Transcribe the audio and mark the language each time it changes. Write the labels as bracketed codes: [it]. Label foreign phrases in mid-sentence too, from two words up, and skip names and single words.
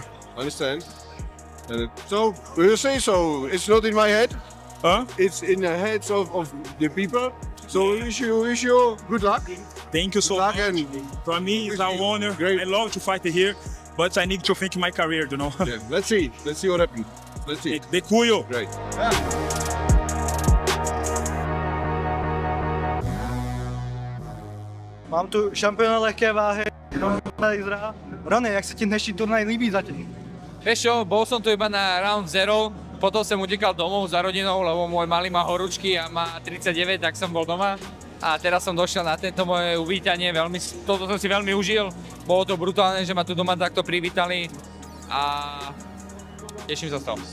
[en] Understand. So will you say so? It's not in my head. Huh? It's in the heads of the people. So wish you good luck. Thank you so much. For me, it's an honor. Great. I love to fight here, but I need to think my career. You know. Yeah, let's see what happens. Let's see. [cs] Děkuju. [en] Great. [cs] Mám tu šampiona lehké váhy, Rony, jak se ti dnešní turnaj líbí zatím? [sk] Vieš čo, bol som tu iba na round 0, potom som utekal domov za rodinou, lebo môj malý má horúčky a má 39, tak som bol doma. A teraz som došiel na tento moje uvítanie, toto som si veľmi užil. Bolo to brutálne, že ma tu doma takto privítali a teším sa z toho.